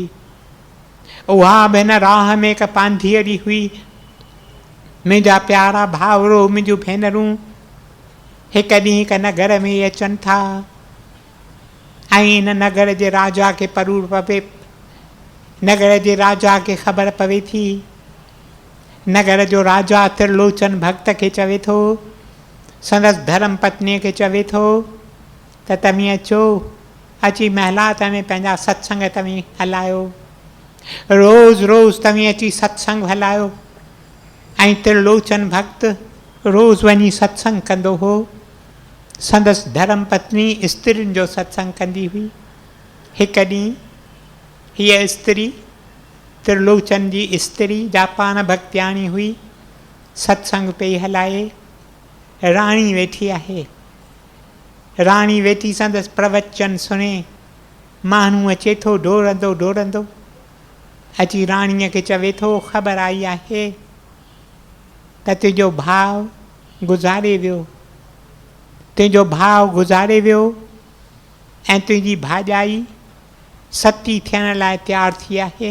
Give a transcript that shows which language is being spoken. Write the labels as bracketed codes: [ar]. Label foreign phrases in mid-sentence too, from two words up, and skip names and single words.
[sd] उहा बि हिन राह में हिकु पांधीअड़ी हुई। मुंहिंजा प्यारा भाउरो, मुंहिंजूं भेनरूं, हिकु ॾींहुं हिकु नगर में अचनि था ऐं हिन नगर जे राजा खे परूर पवे, नगर जे राजा खे ख़बर पवे थी। नगर जो राजा त्रिलोचन भक्त खे चवे थो, संदसि धर्म पत्नीअ खे चवे थो त तव्हीं अचो, अची महिलात में पंहिंजा सत्संग तव्हीं हलायो, रोज़ रोज़ तव्हीं अची सत्संग हलायो। ऐं त्रिलोचन भक्त रोज़ वञी सत्संग कंदो हो। संदसि धर्म पत्नी स्त्रियुनि जो सत्संग कंदी हुई। हिकु ॾींहुं हीअ स्त्री, त्रिलोचन जी स्त्री जापान भक्तियाणी हुई, सत्संग पई हलाए। राणी वेठी आहे, राणी वेठी संदसि प्रवचन सुणे। माण्हू अचे थो डोड़ंदो डोड़ंदो, अची राणीअ खे चवे थो, ख़बर आई आहे त तुंहिंजो भाउ गुज़ारे वियो, तुंहिंजो भाउ गुज़ारे वियो ऐं तुंहिंजी भाॼाई सती थियण लाइ तयारु थी आहे।